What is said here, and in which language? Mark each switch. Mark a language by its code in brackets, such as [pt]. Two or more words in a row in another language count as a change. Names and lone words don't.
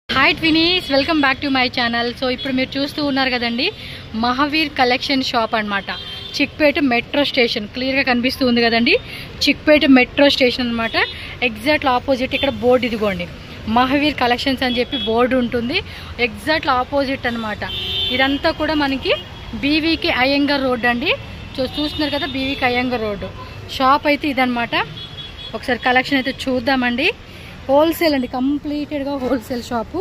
[en] Hi twinies welcome back to my channel. [te] సో ఇప్పుడు మీరు చూస్తూ ఉన్నారు కదండీ మహావీర్ కలెక్షన్ షాప్ అన్నమాట చిక్‌పేట్ మెట్రో స్టేషన్ క్లియర్ గా కనిపిస్తుంది కదండీ చిక్‌పేట్ మెట్రో స్టేషన్ అన్నమాట [en] exact opposite [te] ఇక్కడ బోర్డు ఇదిగోండి మహావీర్ కలెక్షన్స్ అని చెప్పి బోర్డు ఉంటుంది [en] exact opposite [te] అన్నమాట। ఇదంతా కూడా మనకి బీవీకే అయ్యంగర్ రోడ్ అండి। చూస్తున్నారు కదా బీవీకే అయ్యంగర్ రోడ్ షాప్ అయితే ఇదన్నమాట। ఒకసారి కలెక్షన్ అయితే చూద్దామండి। హోల్సేల్ అండి, కంప్లీటెడ్గా హోల్సేల్ షాపు।